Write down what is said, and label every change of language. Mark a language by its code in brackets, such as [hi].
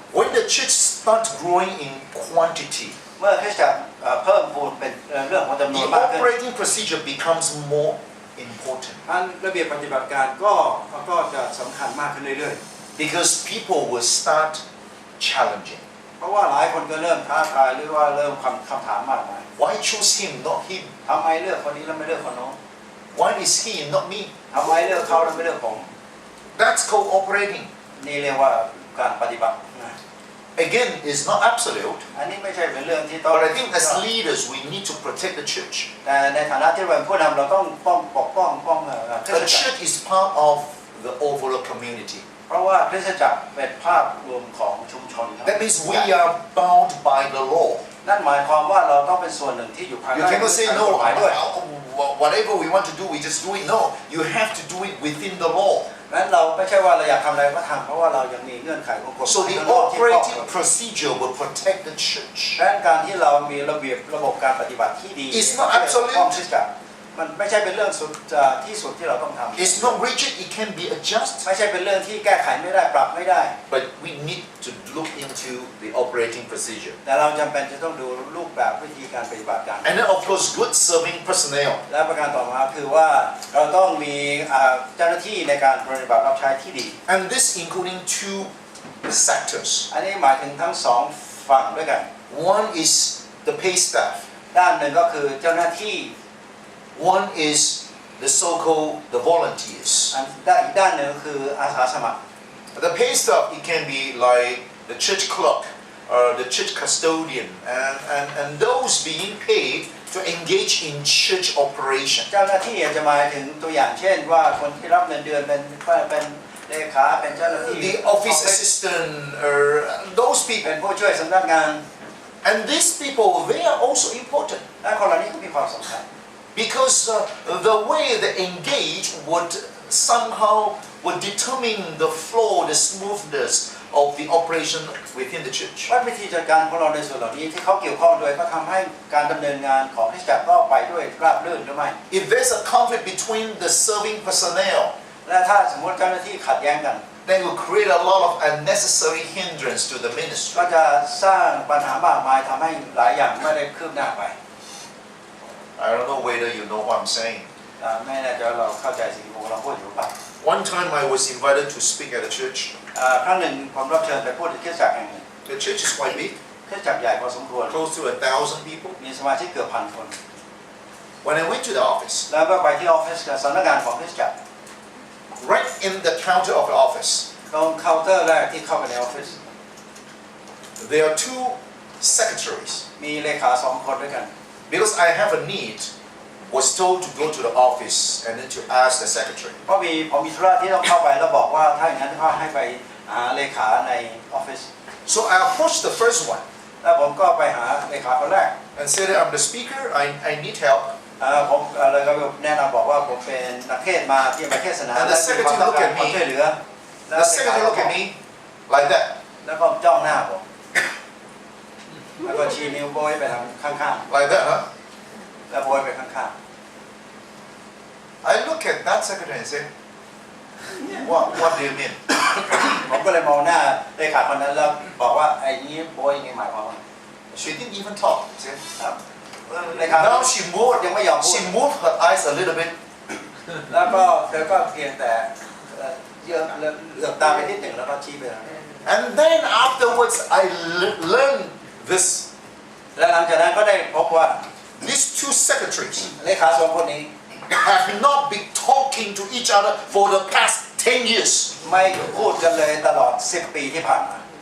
[en] When the church starts growing in quantity, [th] เมื่อคริสตจักรเพิ่มพูนเป็นเรื่องของจำนวน [en] the [th] มากขึ้น [en] operating procedure becomes more important [th] อันระเบียบปฏิบัติการก็จะสำคัญมากขึ้นเรื่อย [en] because people will start challenging. [th] ๆ เพราะว่าหลายคนก็เริ่มท้าทายหรือว่าเริ่มคำถามมากมาย [en] Why choose him, not him? [th] ทำไมเลือกคนนี้แล้วไม่เลือกคนโน้น [en] Why is he and not me? [th] ทำไมเลือกเขาแล้วไม่เลือกผม [en] That's cooperating. [th] นี่เรียกว่าการปฏิบัตินะ [en] Again, it's not absolute, [th] อันนี้ไม่ใช่เป็นเรื่องที่ต้อง [en] but I think as leaders we need to protect the church. [th] แต่ในฐานะที่เป็นผู้นำเราต้องปกป้องคริส [en] The [th] ตจักร [en] church is part of the overall community. [th] เพราะว่าคริสตจักรเป็นภาพรวมของชุมชนครับ [en] That means we are bound by the law. [th] นั่นหมายความว่าเราต้องเป็นส่วนหนึ่งที่อยู่ภายใต้ [en] You cannot say [th] กฎ [en] no, [th] หมายด้วย [en] whatever we want to do, we just do it. No, you have to do it within the law. [th] นั้นเราไม่ใช่ว่าเราอยากทำอะไรก็ทำเพราะว่าเรายังมีเงื่อนไขของกฎห [en] So [th] มาย ข้างนอกที่ครอบ [en] operating procedure will protect the church. [th] ดังนั้นการที่เรามีระเบียบระบบการปฏิบัติที่ดี [en] It's not absolute [th] ต้องคริสตจักรมันไม่ใช่เป็นเรื่องสุดที่สุดที่เราต้องทำ [en] It's not rigid, it can be adjusted. [th] ไม่ใช่เป็นเรื่องที่แก้ไขไม่ได้ปรับไม่ได้ [en] But we need to look into the operating procedure. [th] แต่เราจำเป็นจะต้องดูรูปแบบวิธีการปฏิบัติการ [en] And then of course good serving personnel. [th] และประการต่อมาคือว่าเราต้องมีเจ้าหน้าที่ในการปฏิบัติรับใช้ที่ดี [en] And this including two sectors. [th] อันนี้หมายถึงทั้งสองฝั่งด้วยกัน [en] One is the pay staff. [th] ด้านหนึ่งก็คือเจ้าหน้าที่ [en] One is the so-called the volunteers. [th] อีกด้านหนึ่งก็คืออาสาสมัคร [en] The pay staff, it can be like the church clerk, the church custodian, and those being paid to engage in church operation. [th] เจ้าหน้าที่จะหมายถึงตัวอย่างเช่นว่าคนที่รับเงินเดือนเป็นเลขาเป็นเจ้าหน้าที่ [en] The office assistant, those [th] เป็ [en] people. [th] นผู้ช่วยสำนักงาน [en] And these people, they are also important. [th] และคนเหล่านี้ก็มีความสำคัญ [en] Because the way they engage would determine the flow, the smoothness of the operation within the church. [th] ว่าวิธีจัดการของเราในส่วนเหล่านี้ที่เขาเกี่ยวข้องด้วยก็ทำให้การดำเนินงานของคริสตจักรก็ไปด้วยราบรื่นหรือไม่ [en] If there's a conflict between the serving personnel, [th] และถ้าสมมติเจ้าหน้าที่ขัดแย้งกัน [en] then it will create a lot of unnecessary hindrance to the ministry. [th] ก็จะสร้างปัญหามากมายทำให้หลายอย่างไม่ได้คืบหน้าไป [en] I don't know whether you know what I'm saying. [th] ไม่แน่ใจว่าเราเข้าใจสิ่งที่เราพูดอยู่หรือเปล่า [en] One time I was invited to speak at a church. [th] ครั้งหนึ่งผมรับเชิญไปพูดที่คริสตจักรแห่งหนึ่ง [en] The church is quite big, [th] คริสตจักรใหญ่พอสมควร [en] close to 1,000 people. [th] มีสมาชิกเกือบพันคน [en] When I went to the office, [th] แล้วก็ไปที่ออฟฟิศสำนักงานของคริสตจักร [en] right in the counter of the office, [th] ตรงเคาน์เตอร์แรกที่เข้าไปในออฟฟิศ [en] there are two secretaries. [th] มีเลขาสองคนด้วยกัน [en] Because I have a need, was told to go to the office and then to ask the secretary. [th] เพราะผมมีธุระที่ต้องเข้าไปแล้วบอกว่าถ้าอย่างนั้นก็ให้ไปหาเลขาในออฟฟิศ [en] So I approached the first one [th] แล้วผมก็ไปหาเลขาคนแรก [en] and said, I'm the speaker, I need help. [th] ผมเลยก็แนะนำบอกว่าผมเป็นนักเทศน์มาที่มาเทศนา [en] And the [th] และมีความต้องการ [en] secretary looked at me [th] ความช่วยเหลือ [en] The secretary looked at me like that, [th] แล้วก็จ้องหน้าผมแล้วก็ชี้นิ้วโบยไปทางข้าง [en] like that, huh? [th] ๆแล้วโบยไปข้าง [en] I look at that secretary and say, what do you mean? [th] ๆผมก็เลยมองหน้าเลขาคนนั้นแล้วบอกว่าไอ้นี้โบยยังไงหมายความว่า [en] She didn't even talk. See? [th] เลขา [en] Now she moved, [th] ยังไม่ยอมพูด [en] she moved her eyes a little bit. [th] แล้วก็เธอก็เพียงแต่เหลือบตาไปนิดหนึ่งแล้วก็ชี้ไปทางนั้น [en] And then afterwards, I learned this. [th] และหลังจากนั้นก็ได้พบว่า [en] These two secretaries [th] เลขาสองคนนี้ [en] have not been talking to each other for the past 10 years. [th] ไม่พูดกันเลยตลอด10 ปีที่ผ่านมา